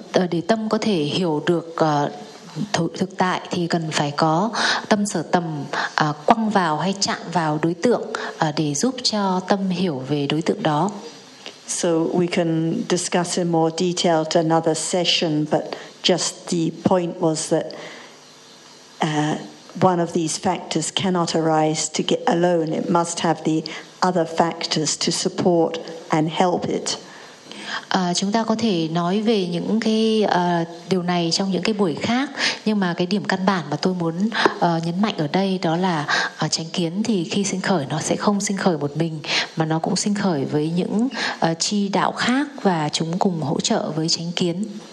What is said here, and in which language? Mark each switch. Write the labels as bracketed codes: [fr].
[vi] Để tâm có thể hiểu được thực tại thì cần phải có tâm sở tầm quăng vào hay chạm vào đối tượng để giúp cho tâm hiểu về đối tượng đó. [en] So we can discuss in more detail at another session, but just the point was that one of these factors cannot arise to get alone. It must have the other factors to support and help it. [vi] Chúng ta có thể nói về những cái điều này trong những cái buổi khác, nhưng mà cái điểm căn bản mà tôi muốn nhấn mạnh ở đây đó là chánh kiến thì khi sinh khởi nó sẽ không sinh khởi một mình, mà nó cũng sinh khởi với những chi đạo khác và chúng cùng hỗ trợ với chánh kiến.